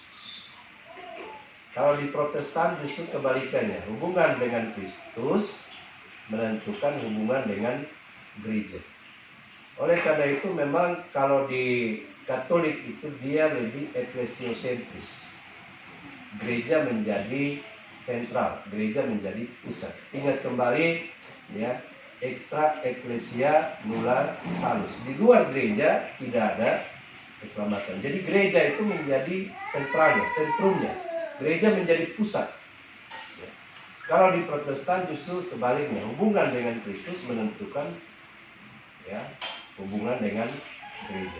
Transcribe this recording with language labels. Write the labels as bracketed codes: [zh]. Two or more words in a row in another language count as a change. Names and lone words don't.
[id] Kalau di Protestan justru kebalikannya, hubungan dengan Kristus menentukan hubungan dengan gereja. Oleh karena itu memang kalau di Katolik itu dia lebih eklesiosentris. Gereja menjadi sentral, gereja menjadi pusat. Ingat kembali ya, [la] extra ecclesia nulla salus. [id] Di luar gereja tidak ada keselamatan. Jadi gereja itu menjadi sentralnya, sentrumnya. Gereja menjadi pusat. Kalau di Protestan justru sebaliknya, hubungan dengan Kristus menentukan ya, hubungan dengan gereja.